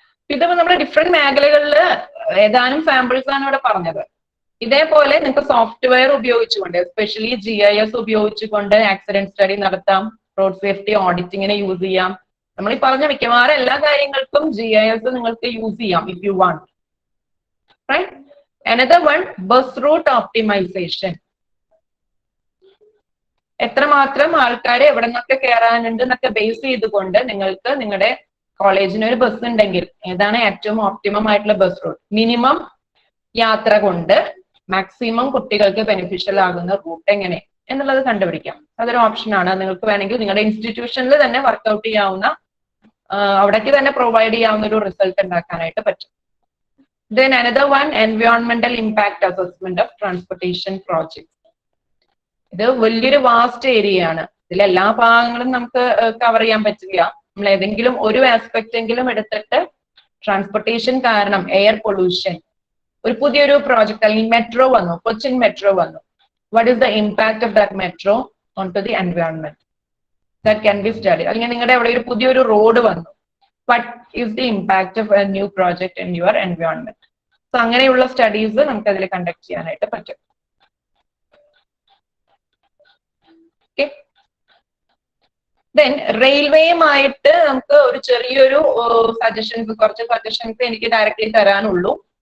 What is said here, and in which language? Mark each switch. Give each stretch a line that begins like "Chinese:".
Malayalam: ഇതിപ്പോ നമ്മുടെ ഡിഫറെന്റ് മേഖലകളിൽ ഏതാനും സാമ്പിൾസ് ആണ് ഇവിടെ പറഞ്ഞത്. ഇതേപോലെ നിങ്ങൾക്ക് സോഫ്റ്റ്വെയർ ഉപയോഗിച്ചുകൊണ്ട്, എസ്പെഷ്യലി GIS ഉപയോഗിച്ചുകൊണ്ട് ആക്സിഡന്റ് സ്റ്റഡി നടത്താം, റോഡ് സേഫ്റ്റി ഓഡിറ്റിങ്ങിനെ യൂസ് ചെയ്യാം. നമ്മൾ ഈ പറഞ്ഞ മിക്കവാറും എല്ലാ കാര്യങ്ങൾക്കും GIS നിങ്ങൾക്ക് യൂസ് ചെയ്യാം
English: If you want.
Malayalam: Right.
English: Another one, bus route optimization.
Malayalam: എത്രമാത്രം ആൾക്കാരെ എവിടെ നിന്നൊക്കെ കയറാനുണ്ട് എന്നൊക്കെ ബേസ് ചെയ്തുകൊണ്ട് നിങ്ങൾക്ക് നിങ്ങളുടെ കോളേജിന് ഒരു ബസ് ഉണ്ടെങ്കിൽ ഏതാണ് ഏറ്റവും ഓപ്റ്റിമം ആയിട്ടുള്ള ബസ് റൂട്ട്, മിനിമം യാത്ര കൊണ്ട് മാക്സിമം കുട്ടികൾക്ക് ബെനിഫിഷ്യൽ ആകുന്ന റൂട്ട് എങ്ങനെ എന്നുള്ളത് കണ്ടുപിടിക്കാം. അതൊരു ഓപ്ഷനാണ്. നിങ്ങൾക്ക് വേണമെങ്കിൽ നിങ്ങളുടെ ഇൻസ്റ്റിറ്റ്യൂഷനിൽ തന്നെ വർക്ക്ഔട്ട് ചെയ്യാവുന്ന, അവിടേക്ക് തന്നെ പ്രൊവൈഡ് ചെയ്യാവുന്ന ഒരു റിസൾട്ട് ഉണ്ടാക്കാനായിട്ട് പറ്റും.
English: Then another one, environmental impact assessment of transportation projects.
Malayalam: ഇത് വലിയൊരു വാസ്റ്റ് ഏരിയ ആണ്. ഇതിൽ എല്ലാ ഭാഗങ്ങളും നമുക്ക് കവർ ചെയ്യാൻ പറ്റില്ല. നമ്മൾ ഏതെങ്കിലും ഒരു ആസ്പെക്ട് എങ്കിലും എടുത്തിട്ട് ട്രാൻസ്പോർട്ടേഷൻ കാരണം എയർ പൊല്യൂഷൻ, ഒരു പുതിയൊരു പ്രോജക്ട് അല്ലെങ്കിൽ മെട്രോ വന്നു, കൊച്ചിൻ മെട്രോ വന്നു.
English: What is the impact of that metro on to the environment? That can be study.
Malayalam: അല്ലെങ്കിൽ നിങ്ങളുടെ അവിടെ ഒരു പുതിയൊരു റോഡ് വന്നു,
English: what is the impact of a new project in your environment?
Malayalam: So അങ്ങനെയുള്ള സ്റ്റഡീസ് നമുക്ക് അതിൽ കണ്ടക്ട് ചെയ്യാനായിട്ട് പറ്റും. ഓക്കെ. ദെൻ റെയിൽവേയുമായിട്ട് നമുക്ക് ഒരു ചെറിയൊരു കുറച്ച് സജഷൻസ് എനിക്ക് ഡയറക്റ്റ്ലി തരാനുള്ളൂ.